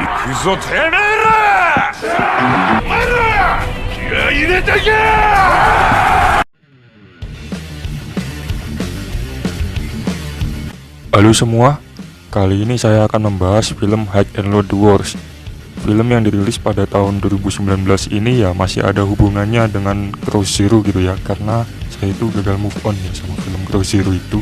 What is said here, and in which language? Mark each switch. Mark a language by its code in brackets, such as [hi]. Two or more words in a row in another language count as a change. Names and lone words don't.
[ja] 嘘てめえらお前ら気合い入れてけ。 [id] Halo semua, kali ini saya akan membahas film Hide and Loot Wars. Film yang dirilis pada tahun 2019 ini ya masih ada hubungannya dengan Cross Zero gitu ya, karena saya itu gagal [en] move on [id] ya sama film Cross Zero itu.